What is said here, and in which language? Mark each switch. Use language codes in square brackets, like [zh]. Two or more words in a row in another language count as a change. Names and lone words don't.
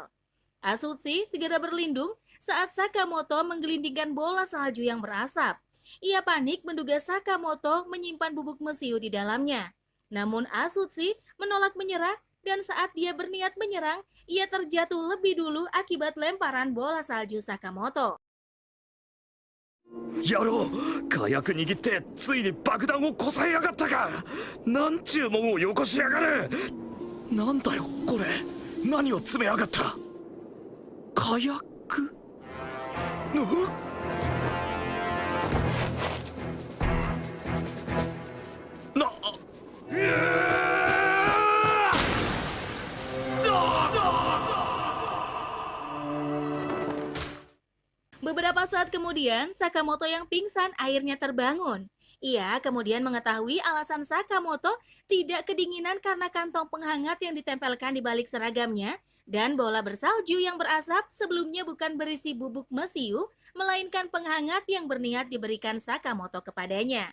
[id] Atsushi segera berlindung saat Sakamoto menggelindingkan bola salju yang berasap. Ia panik menduga Sakamoto menyimpan bubuk mesiu di dalamnya. Namun Atsushi menolak menyerah dan saat dia berniat menyerang, ia terjatuh lebih dulu akibat lemparan bola salju Sakamoto. [ja] 野郎火薬握ってついに爆弾をこさえやがったか。なんちゅうもんをよこしやがる。なんだよこれ、何を詰めやがった。火薬な、 [id] Beberapa saat kemudian, Sakamoto yang pingsan akhirnya terbangun. Ia kemudian mengetahui alasan Sakamoto tidak kedinginan karena kantong penghangat yang ditempelkan di balik seragamnya dan bola bersalju yang berasap sebelumnya bukan berisi bubuk mesiu, melainkan penghangat yang berniat diberikan Sakamoto kepadanya.